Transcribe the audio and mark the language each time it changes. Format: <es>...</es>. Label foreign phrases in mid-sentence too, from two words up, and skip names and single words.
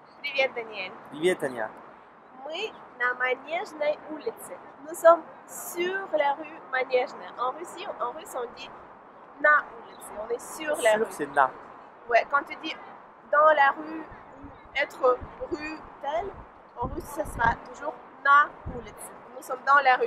<ru>Привет, Daniel. Привет, Таня. Мы на Манежной улице.</ru> <fr>Nous sommes sur la rue Manежная. En russe, on dit</fr> <ru>na улице.</ru> <fr>On est sur la Sûr, rue. c'est na. Ouais, quand tu dis dans la rue ou être rue telle, en russe, ça sera toujours</fr> <ru>na улице.</ru> <fr>Nous sommes dans la rue.</fr>